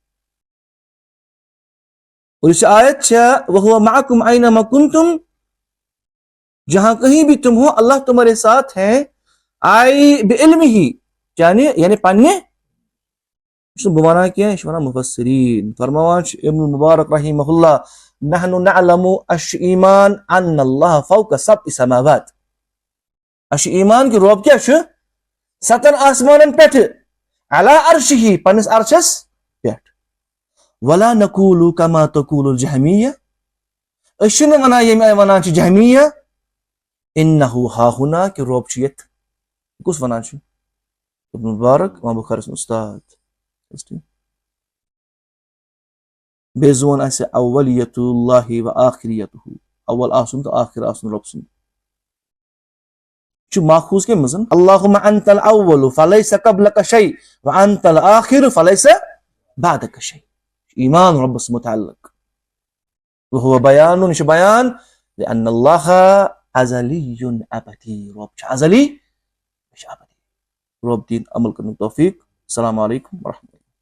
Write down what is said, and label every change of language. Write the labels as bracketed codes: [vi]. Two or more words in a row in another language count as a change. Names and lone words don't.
[ks] اور یُس آیت چھےٚ [ar] وَهُوَ مَعَكُمْ أَيْنَمَا كُنْتُمْ، [ur] جہاں کہیں بھی تم ہو اللہ تمہارے ساتھ ہیں. [ar] آئی بعلمہ [ks] یعنی پننہِ چھُنہٕ بہٕ وَنان کینٛہہ، یہِ چھُ وَنان مُفسریٖن. فرماوان چھُ ابن المبارک [ar] رحمہ اللہ نحن نعلم [ks] اَسہِ چھُ ایمان [ar] ان اللہ فوق سبع سماوات. [ks] اَسہِ چھُ ایمان کہِ رۄب کیٛاہ چھُ 7 آسمانن پٮ۪ٹھٕ [ar] علی عرشہ [ks] پننِس عرشس پٮ۪ٹھ. [ar] ولا نقول کما تقول الجہمیہ، [ks] أسۍ چھِنہٕ وَنان ییٚمہِ آیہِ وَنان چھِ جہمیہ [ar] انہ ہا ہُنا [ks] کہِ رۄب چھُ ییٚتہِ. کُس وَنان چھُ؟ ابن مبارک امام بخاری سُنٛد اُستاد. بیٚیہِ زون اَسہِ [ar] اولیت اللہ و آخریتہ، [ks] اول آسُن تہٕ آخر آسُن رۄب سُنٛد. چھُ ماخوذ کَمہِ منٛز؟ [ar] اللہُمَّ انت الاول فلیس قبلک شیء وانت الاخر فلیس بعدک شیء. [ks] ایمان رۄبس متعلق. [ar] وہو بیان، [ks] یہِ چھُ بیان [ar] لأن اللہ ازلی ابدی، [ks] رۄب چھُ ازلی، یہِ چھُ ابدی. رۄب دِیِن عمل کرنُک توفیٖق. [ar] السلام علیکم ورحمۃ اللہ.